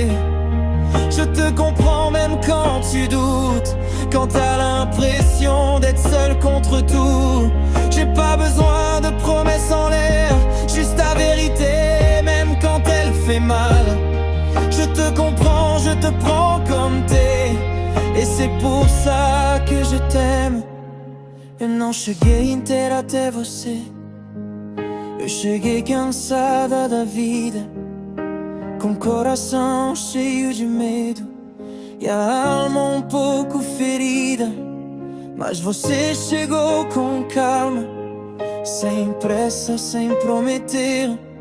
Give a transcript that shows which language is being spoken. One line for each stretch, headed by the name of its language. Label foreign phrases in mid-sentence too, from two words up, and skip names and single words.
French: Je te comprends même quand tu doutes, quand t'as l'impression d'être seul contre tout. J'ai pas besoin de promesses en l'air, juste ta vérité, même quand elle fait mal. Je te comprends, je te prends comme t'es, et c'est pour ça que je t'aime.
Portuguese: Eu não cheguei inteiro até você, eu cheguei cansada da vida, com o coração cheio de medo e a alma pouco ferida. Mas você chegou com calma, sem pressa, sem prometer.